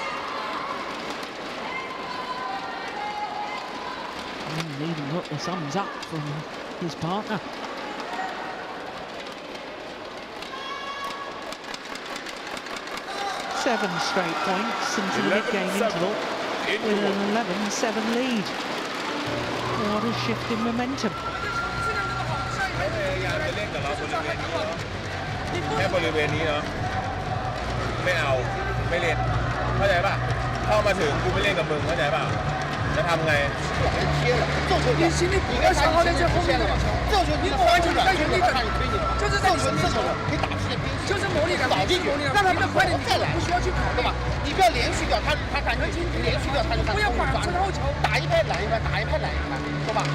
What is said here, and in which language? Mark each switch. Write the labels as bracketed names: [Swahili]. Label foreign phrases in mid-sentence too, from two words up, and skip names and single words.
[English] And even got the thumbs up from his partner. Seven straight points into the mid-game interval with an 11-7 lead. What a shift in momentum. [Thai] แค่บริเวณนี้เนาะไม่เอาไม่เล่นเข้าใจป่ะเข้ามาถึงกูไม่เล่นกับมึงเข้าใจป่ะจะทำไง [Chinese] 你心里比较想好的在后面的嘛，你不完全在原地等，就是在原地等，就是磨砺感，让他们快点，你不需要去跑的嘛，你不要连续掉，他感觉连续掉他就不要反身后球，打一拍拦一拍，打一拍拦一拍，懂吧